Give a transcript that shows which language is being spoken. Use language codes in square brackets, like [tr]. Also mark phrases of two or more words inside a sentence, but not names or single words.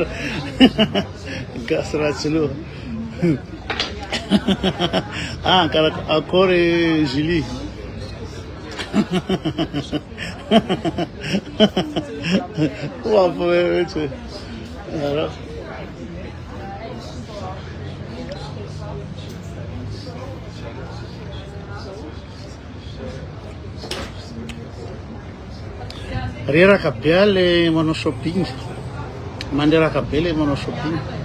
[pt] Castração. Ah, cara, a cor é Gili. Uau, foi isso. [mg] Reraka be le manao shopping. Manderaka be le manao shopping.